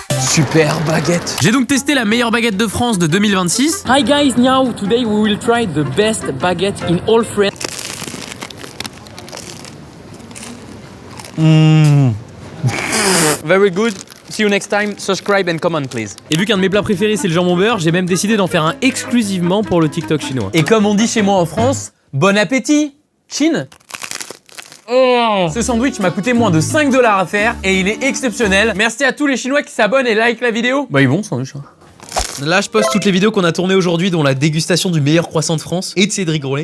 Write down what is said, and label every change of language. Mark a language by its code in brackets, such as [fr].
[fr] Super baguette. J'ai donc testé la meilleure baguette de France de 2026. [en] Hi guys, now today we will try the best baguette in all France. Very good. See you next time. Subscribe and comment please. [fr] Et vu qu'un de mes plats préférés c'est le jambon beurre, j'ai même décidé d'en faire un exclusivement pour le TikTok chinois. Et comme on dit chez moi en France, bon appétit, Chine. Oh. Ce sandwich m'a coûté moins de 5 $ à faire et il est exceptionnel. Merci à tous les Chinois qui s'abonnent et like la vidéo. Bah il est bon ce sandwich. Là je poste toutes les vidéos qu'on a tournées aujourd'hui, dont la dégustation du meilleur croissant de France et de Cédric Grolet.